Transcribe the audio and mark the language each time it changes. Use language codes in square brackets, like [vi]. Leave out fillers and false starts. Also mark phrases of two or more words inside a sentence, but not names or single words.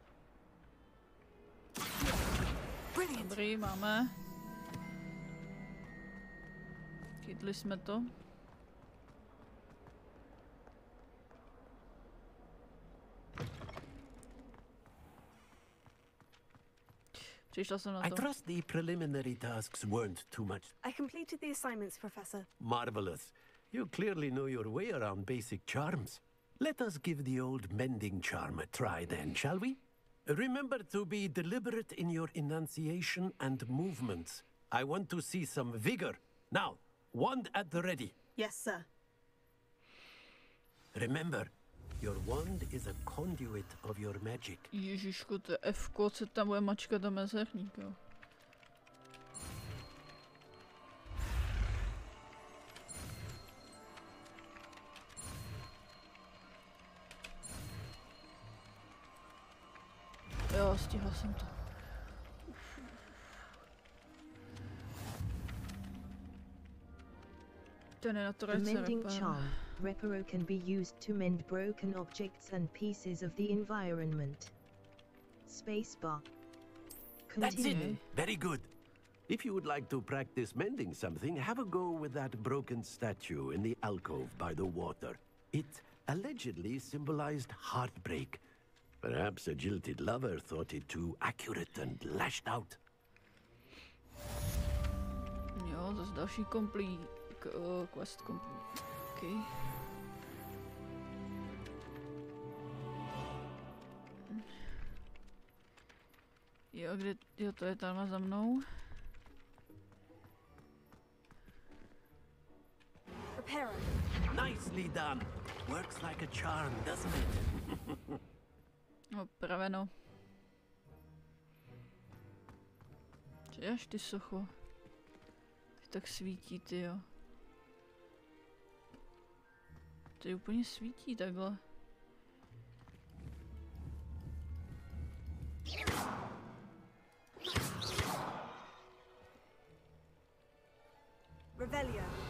[cs] Dobrý, máme. Chytli jsme to. Přišla jsem na to. [en] I trust the preliminary tasks weren't too much. I completed the assignments, Professor. Marvelous. You clearly know your way around basic charms. Let us give the old mending charm a try then, shall we? Remember to be deliberate in your enunciation and movements. I want to see some vigor. Now, wand at the ready. Yes, sir. Remember, your wand is a conduit of your magic. [cs] Ježišku, to je F-ko, co tam bude mačkat do mezerník, jo. Jo, stihla jsem to. Ten je na to [en] The mending charm, Reparo, can be used to mend broken objects and pieces of the environment. Spacebar. That's Continue. it. Very good. If you would like to practice mending something, have a go with that broken statue in the alcove by the water. It allegedly symbolized heartbreak. Perhaps a jilted lover thought it too accurate and lashed out. [cs] Jo, zase další [en] quest complete. [cs] Okay. Jo, kde, jo, to je tam za mnou. [en] Nicely done. Works like a charm, doesn't it? [cs] Opraveno. Až ty socho. Tak svítí, ty jo. To úplně svítí takhle. Revelio.